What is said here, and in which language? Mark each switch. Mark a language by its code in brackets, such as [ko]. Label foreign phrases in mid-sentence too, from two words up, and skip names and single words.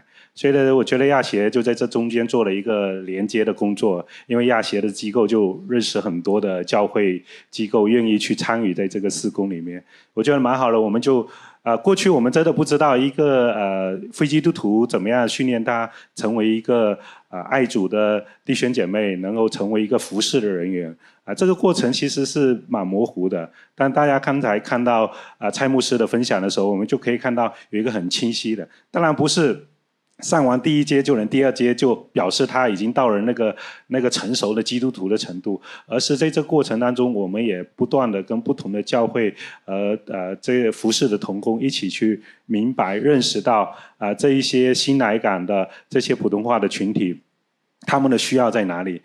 [zh] 所以呢，我覺得亞協就在這中間做了一個連接的工作，因為亞協的機構就認識很多的教會機構，願意去參與在這個事工裡面，我覺得蠻好的。我們就過去我們真的不知道一個非基督徒怎麼樣訓練他成為一個愛主的弟兄姐妹，能夠成為一個服事的人員這個過程其實是蠻模糊的。但大家剛才看到蔡牧師的分享的時候，我們就可以看到有一個很清晰的，當然不是上完第一階就能第二階就表示他已經到了那個成熟的基督徒的程度，而是在這個過程當中，我們也不斷的跟不同的教會這個服事的同工一起去明白認識到這一些新來港的這些普通話的群體，他們的需要在哪裡？